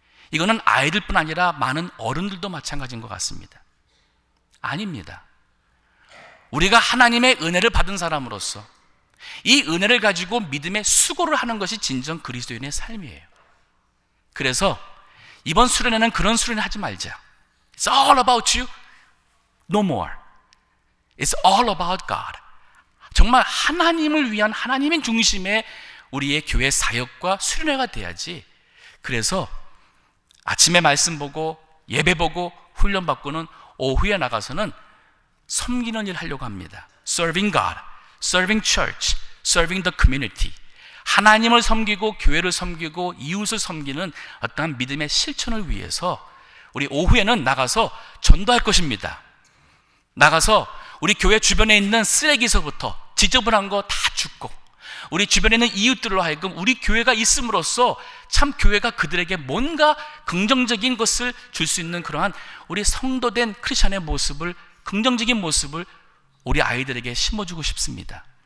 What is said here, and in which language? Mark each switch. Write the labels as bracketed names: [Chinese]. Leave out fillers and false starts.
[Korean] 이거는 아이들뿐 아니라 많은 어른들도 마찬가지인 것 같습니다. 아닙니다. 우리가 하나님의 은혜를 받은 사람으로서 이 은혜를 가지고 믿음의 수고를 하는 것이 진정 그리스도인의 삶이에요. 그래서 이번 수련회는 그런 수련회 하지 말자. [English] It's all about you, no more. It's all about God. [Korean] 정말 하나님을 위한, 하나님의 중심의 우리의 교회 사역과 수련회가 돼야지. 그래서 아침에 말씀 보고 예배 보고 훈련 받고는 오후에 나가서는 섬기는 일 하려고 합니다. [English] Serving God, serving church, serving the community. [Korean] 하나님을 섬기고 교회를 섬기고 이웃을 섬기는 어떠한 믿음의 실천을 위해서 우리 오후에는 나가서 전도할 것입니다. 나가서 우리 교회 주변에 있는 쓰레기서부터 지저분한 거 다 줍고, 우리 주변에 있는 이웃들로 하여금 우리 교회가 있음으로써 참 교회가 그들에게 뭔가 긍정적인 것을 줄 수 있는 그러한 우리 성도된 크리스천의 모습을, 긍정적인 모습을 우리 아이들에게 심어주고 싶습니다.